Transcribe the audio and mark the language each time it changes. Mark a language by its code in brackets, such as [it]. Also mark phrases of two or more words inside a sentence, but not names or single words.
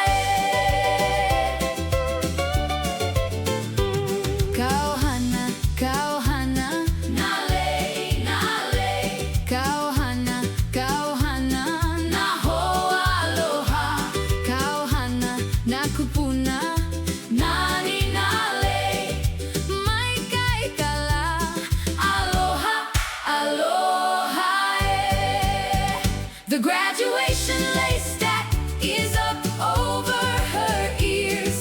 [haw] Kauhana, kauhana, nalei, nalei, kauhana, kauhana, na hoa aloha, kauhana na kupuna, nani nalei, mai kai kala, aloha, aloha. [en] The graduation lei stack is up over her ear.